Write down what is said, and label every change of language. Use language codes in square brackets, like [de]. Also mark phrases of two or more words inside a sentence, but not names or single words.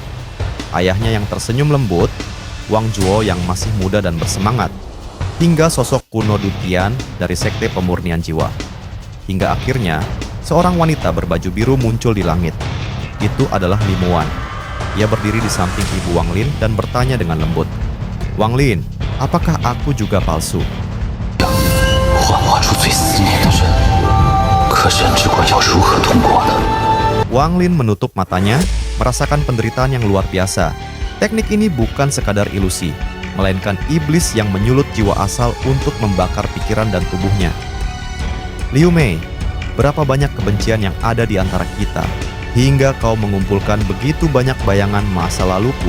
[id] Ayahnya yang tersenyum lembut, Wang Zhuo yang masih muda dan bersemangat, hingga sosok kuno Dutian dari Sekte Pemurnian Jiwa. hingga akhirnya seorang wanita berbaju biru muncul di langit. Itu adalah Limuan. Ia berdiri di samping ibu Wang Lin dan bertanya dengan lembut, "Wang Lin, apakah aku juga palsu?" [zh] 幻化出最思念的人，可神之关要如何通过呢？ [id] Wang Lin menutup matanya, merasakan penderitaan yang luar biasa. Teknik ini bukan sekadar ilusi, melainkan iblis yang menyulut jiwa asal untuk membakar pikiran dan tubuhnya. Liu Mei, berapa banyak kebencian yang ada di antara kita, hingga kau mengumpulkan begitu banyak bayangan masa laluku.